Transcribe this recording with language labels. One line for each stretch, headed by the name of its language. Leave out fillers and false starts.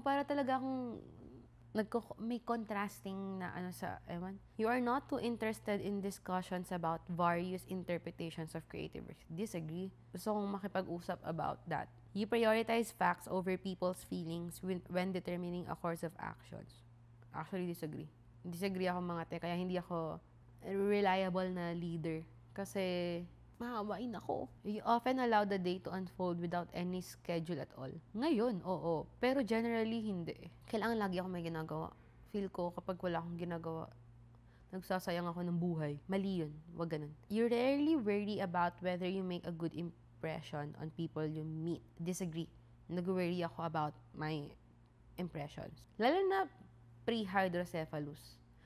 Filipino: Para talaga akong may contrasting na
English: You are not too interested in discussions about various interpretations of creative works. Disagree.
Filipino: Gusto kong makipag-usap
English: about that. You prioritize facts over people's feelings when determining a course of actions. Actually, disagree.
Filipino: Disagree ako mga te, kaya hindi ako reliable na leader. Kasi mahawain ako.
English: You often allow the day to unfold without any schedule at all.
Filipino: Ngayon, oo. Pero generally, hindi. Kailangan lagi ako may ginagawa. Feel ko kapag wala akong ginagawa, nagsasayang ako ng buhay. Mali yun. Wag ganun.
English: You rarely worry about whether you make a good impression on people you meet. Disagree.
Filipino: Nag-worry ako
English: about my impressions.
Filipino: Lalo na pre-hydrocephalus.